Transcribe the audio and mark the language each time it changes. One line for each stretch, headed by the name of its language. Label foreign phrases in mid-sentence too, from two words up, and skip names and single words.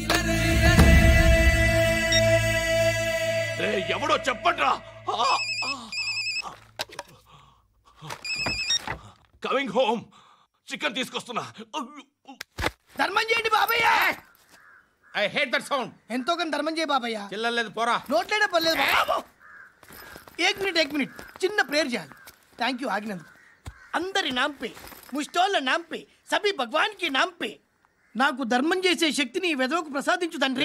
Telugu: ఎవడో చెప్పండ్రా.
English: Coming home.
Telugu: చికెన్ తీసుకొస్తున్నా. ధర్మం చేయండి బాబయ్య.
English: I hate that sound.
Telugu: ఎంతో కానీ ధర్మం చేయ బాబయ్య. చిల్లలేదు పోరా. నోట్లేనే పర్లేదు బాబు.
Hindi: एक मिनट
Telugu: చిన్న ప్రేయర్ చేయాలి.
English: Thank you
Telugu: ఆగినందుకు. అందరి
Hindi: नाम पे, मुश्तोल नाम पे, सभी भगवान के नाम पे
Telugu: నాకు ధర్మం చేసే శక్తిని ఈ వెధవకు ప్రసాదించు తండ్రి.